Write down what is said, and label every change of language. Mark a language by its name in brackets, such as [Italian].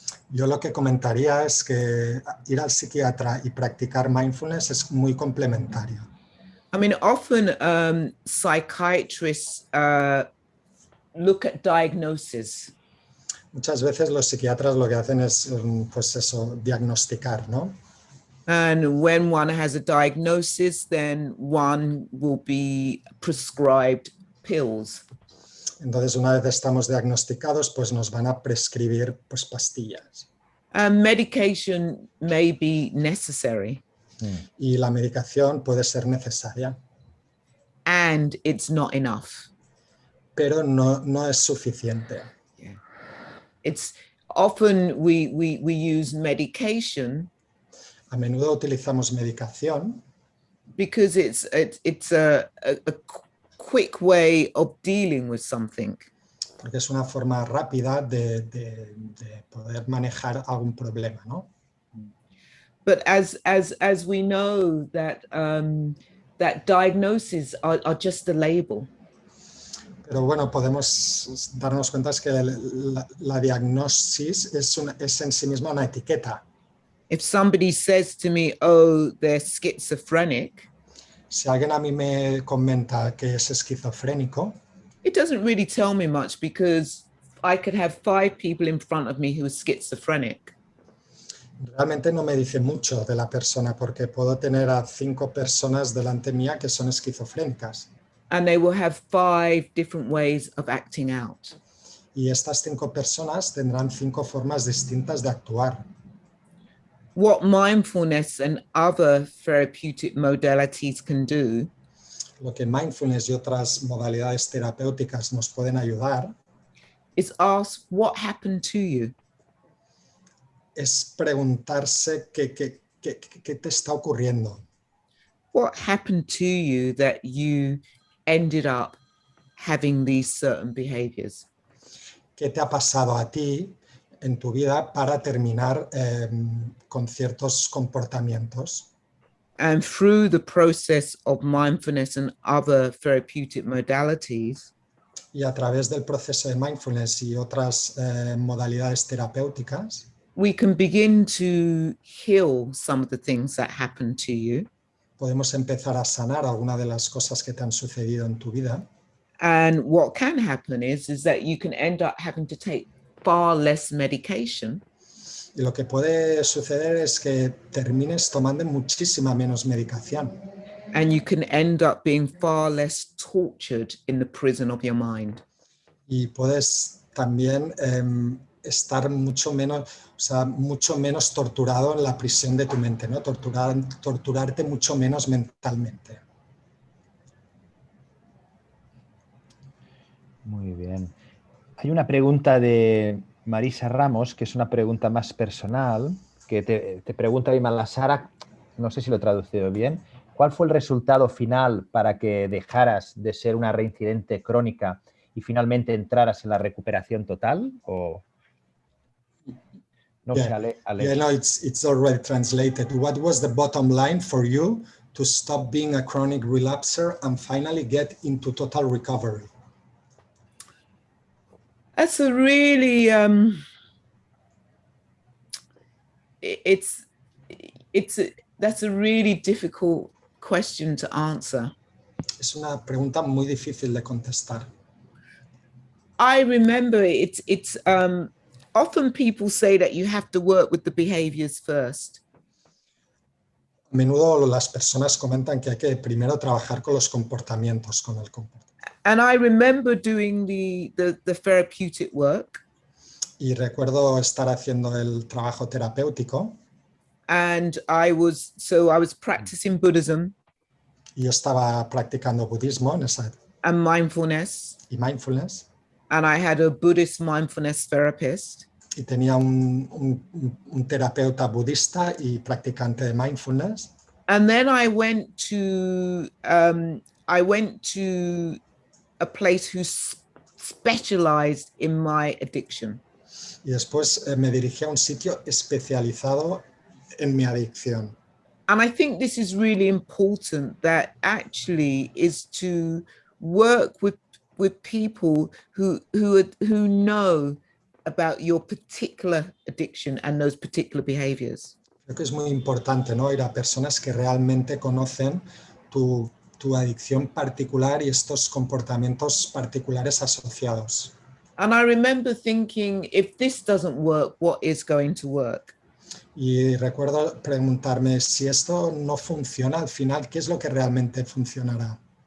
[Spanish] Yo lo que comentaría es que ir al psiquiatra y practicar mindfulness es muy complementario. [English] I mean, often psychiatrists look at diagnosis. [Spanish] Muchas veces los psiquiatras lo que hacen es, pues eso, diagnosticar, ¿no? [English] And when one has a diagnosis, then one will be prescribed pills. [Spanish] Entonces, una vez estamos diagnosticados, pues nos van a prescribir pues, pastillas. [English] Medication may be necessary. [Spanish] Y la medicación puede ser necesaria. [English] And it's not enough. [Spanish] pero no es suficiente. [English] Yeah. It's often we use medication [Spanish] A menudo utilizamos medicación [English] because it's a quick way of dealing with something. [Spanish] porque es una forma rápida de poder manejar algún problema, ¿no? [English] But as we know that that diagnoses are just a label. [Spanish] Pero bueno, podemos darnos cuenta que la diagnosis es en sí misma una etiqueta. [English] If somebody says to me, oh, they're schizophrenic, [Spanish] Si alguien a mí me comenta que es esquizofrénico, [English] it doesn't really tell me much because I could have 5 people in front of me who are schizophrenic. [Spanish] realmente no me dice mucho de la persona porque puedo tener a 5 personas delante mía que son esquizofrénicas. [English] And they will have 5 different ways of acting out. [Spanish] Y estas 5 personas tendrán 5 formas distintas de actuar. [English] What mindfulness and other therapeutic modalities can do [Spanish] Lo que mindfulness y otras modalidades terapéuticas nos pueden ayudar [English] is ask what happened to you. [Spanish] es preguntarse qué te está ocurriendo. [English] What happened to you that you ended up having these certain behaviors? [Spanish] ¿Qué te ha pasado a ti en tu vida para terminar con ciertos comportamientos? [English] And through the process of mindfulness and other therapeutic modalities, [Spanish] Y a través del proceso de mindfulness y otras modalidades terapéuticas, [English] we can begin to heal some of the things that happened to you. [Spanish] podemos empezar a sanar alguna de las cosas que te han sucedido en tu vida. [English] And what can happen is that you can end up having to take far less medication. [Spanish] Y lo que puede suceder es que termines tomando muchísima menos medicación. [English] And you can end up being far less tortured in the prison of your mind. [Spanish] Y puedes también estar mucho menos torturado en la prisión de tu mente, ¿no? Torturarte mucho menos mentalmente. Muy bien. Hay una pregunta de Marisa Ramos, que es una pregunta más personal, que te pregunta Vimalasara, no sé si lo he traducido bien, ¿cuál fue el resultado final para que dejaras de ser una reincidente crónica y finalmente entraras en la recuperación total? O no sé, Alex. [English] Yeah, no, it's already translated. What was the bottom line for you to stop being a chronic relapser and finally get into total recovery? That's a really that's a really difficult question to answer. [Spanish] Es una pregunta muy difícil de contestar. [English] I remember it's often people say that you have to work with the behaviors first. [Spanish] A menudo las personas comentan que hay que primero trabajar con los comportamientos, con el comportamiento. [English] And I remember doing the therapeutic work. [Spanish] Y recuerdo estar haciendo el trabajo terapéutico. [English] And I was practicing Buddhism. [Spanish] Y yo estaba practicando budismo en esa, [English] and mindfulness. [Spanish] Y mindfulness. [English] And I had a Buddhist mindfulness therapist. [Spanish] Y tenía un terapeuta budista y practicante de mindfulness. [English] And then I went to a place who specialized in my addiction. [Spanish] Y después me dirigí a un sitio especializado en mi adicción. [English] And I think this is really important, that actually is to work with people who know about your particular addiction and those particular behaviors. [Spanish] Creo que es muy importante, ¿no? Ir a personas que realmente conocen tu adicción particular y estos comportamientos particulares asociados. [English] And I remember thinking, if this doesn't work, what is going to work? [Spanish] Y recuerdo preguntarme, si esto no funciona al final, ¿qué es lo que realmente funcionará?